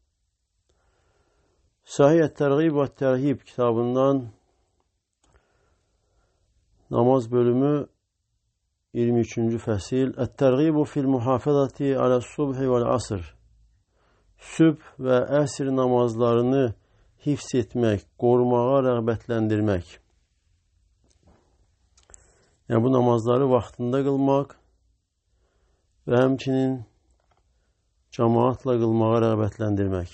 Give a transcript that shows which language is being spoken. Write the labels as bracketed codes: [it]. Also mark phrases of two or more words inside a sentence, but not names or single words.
[tr] Sahih et-Tergib ve Terhib kitabından namaz bölümü 23. fesil. [ar] Et-Tergibu fil muhafazati ala subhi vel asr. [az] Sübh ve əsr namazlarını hifz etmək, qorumağa rəğbətləndirmək. Yəni, bu namazları vaxtında qılmaq və həmçinin cəmaatla qılmağa rəğbətləndirmək.